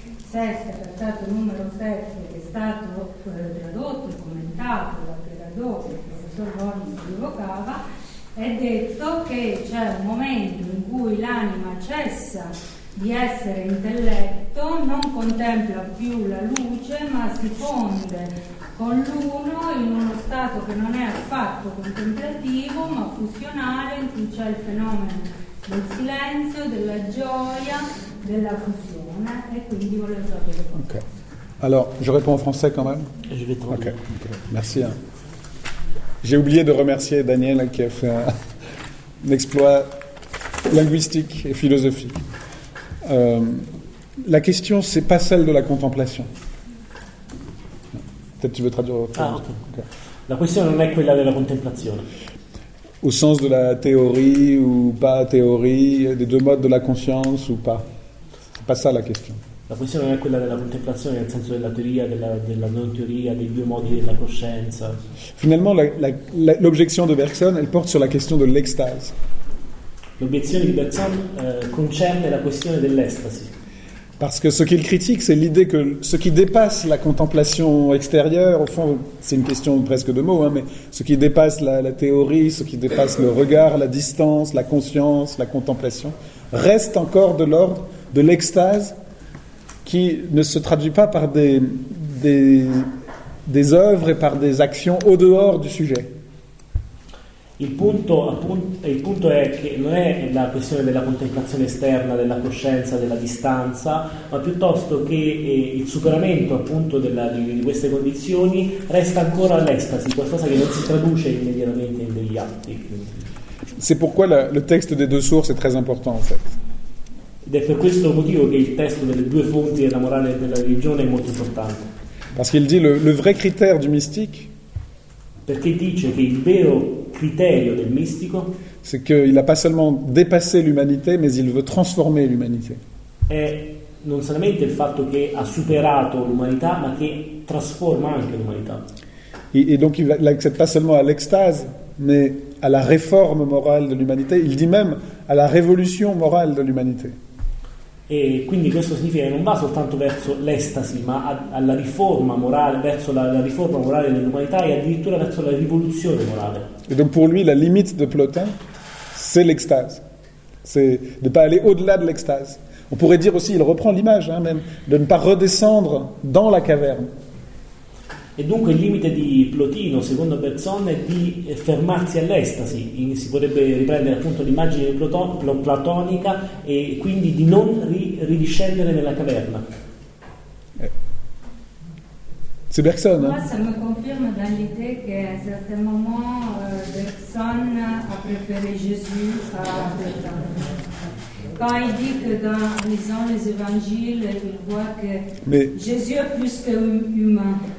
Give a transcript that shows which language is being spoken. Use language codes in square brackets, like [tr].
[it] Sesta, trattato numero 7, che è stato tradotto e commentato da Pierrado, che il professor Bornis evocava, è detto che c'è un momento in cui l'anima cessa di essere intelletto, non contempla più la luce, ma si fonde con l'uno in uno stato che non è affatto contemplativo, ma fusionale, in cui c'è il fenomeno del silenzio, della gioia, della fusione. E quindi volevo sapere cosa. Ok. Allora, [fr] je réponds en français quand même. Je vais traduire. Okay. Ok. Merci. Hein. J'ai oublié de remercier Daniel qui a fait un exploit linguistique et philosophique. La question, c'est pas celle de la contemplation. Peut-être tu veux traduire. Ah, okay. Okay. La question [it] non è quella della contemplazione. [fr] Au sens de la théorie ou pas théorie, des deux modes de la conscience ou pas. C'est pas ça la question. La question [it] non è quella della contemplazione, nel senso della teoria, della non teoria, dei due modi della coscienza. [fr] Finalement, l'objection de Bergson, elle porte sur la question de l'extase. [it] L'obiezione di Bergson concerne la questione dell'estasi. [fr] Parce que ce qu'il critique, c'est l'idée que ce qui dépasse la contemplation extérieure, au fond, c'est une question presque de mots, hein, mais ce qui dépasse la théorie, ce qui dépasse le regard, la distance, la conscience, la contemplation, reste encore de l'ordre de l'extase qui ne se traduit pas par des œuvres et par des actions au dehors du sujet. [it] Il punto è che non è la questione della contemplazione esterna, della coscienza, della distanza, ma piuttosto che il superamento appunto di queste condizioni resta ancora l'estasi, qualcosa che non si traduce immediatamente in degli atti. [fr] C'est pourquoi le texte des deux sources est très important, en fait. [it] Ed è per questo motivo che il testo delle due fonti della morale e della religione è molto importante. [fr] Parce qu'il dit le vrai critère du mystique. [it] Perché dice che il vero criterio del mistico è che [fr] il n'a pas seulement dépassé l'humanité, mais il veut transformer l'humanité. [it] È non solamente il fatto che ha superato l'umanità, ma che trasforma anche l'umanità. [fr] E donc il l'accède pas seulement à l'extase, mais à la réforme morale de l'humanité. Il dit même à la révolution morale de l'humanité. [it] E quindi questo significa che non va soltanto verso l'estasi, ma alla riforma morale, verso la riforma morale dell'umanità e addirittura verso la rivoluzione morale. [fr] Et donc pour lui la limite de Plotin c'est l'extase. C'est de pas aller au-delà de l'extase. On pourrait dire aussi, il reprend l'image hein, même, de ne pas redescendre dans la caverne. [it] E dunque il limite di Plotino, secondo Bergson, è di fermarsi all'estasi. Si potrebbe riprendere appunto l'immagine platonica e quindi di non ridiscendere nella caverna. [fr] C'est Bergson, hein? Moi, ça me confirme dans l'idée qu'à un certain moment, Bergson a préféré Jésus à Plotin. Quand il dit que dans lisant les évangiles, il voit que Jésus est plus que humain.